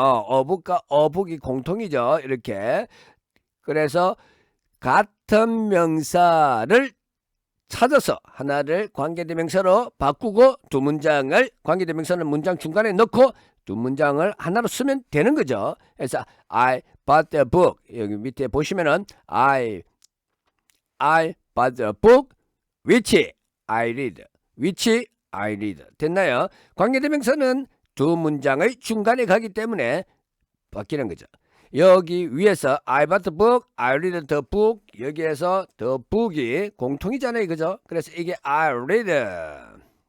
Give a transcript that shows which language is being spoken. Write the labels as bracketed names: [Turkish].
[Korean] 어북과 어북이 공통이죠. 이렇게. 그래서 같은 명사를 찾아서 하나를 관계대명사로 바꾸고 두 문장을 관계대명사는 문장 중간에 넣고 두 문장을 하나로 쓰면 되는 거죠. 그래서 [English] I bought a book. [Korean] 여기 밑에 보시면은 [English] I bought a book which I read. which I read. [Korean] 됐나요? 관계대명사는 두 문장의 중간에 가기 때문에 바뀌는 거죠. 여기 위에서 [English] I bought the book, I read the book. [Korean] 여기에서 [English] the book [Korean] 이 공통이잖아요. 그죠? 그래서 이게 [English] I read [Korean] 죠.